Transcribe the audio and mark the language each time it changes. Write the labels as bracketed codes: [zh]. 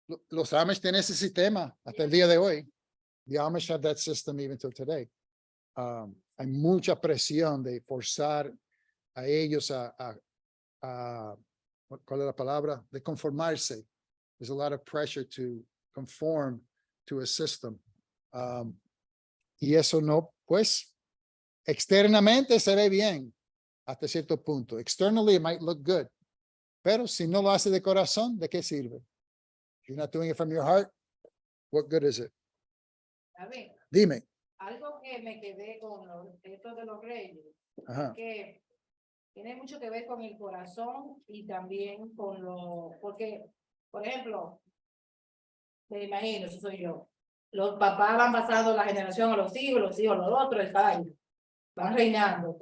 [es] Los Amish tienen ese sistema hasta el día de hoy. [en] The Amish have that system even till today. [es] Hay mucha presión de forzar a ellos ¿cuál es la palabra? De conformarse. [en] There's a lot of pressure to conform to a system. [es] Y eso no, pues, externamente se ve bien hasta cierto punto. [en] Externally it might look good. [es] Pero si no lo hace de corazón, ¿de qué sirve? [en] If you're not doing it from your heart, what good is it? [es] A ver, Dime. algo que me quedé con esto de los reyes, Ajá. que tiene mucho que ver con el corazón y también con porque, por ejemplo, me imagino, eso soy yo, los papás van pasando la generación a los hijos los otros, el padre, van reinando.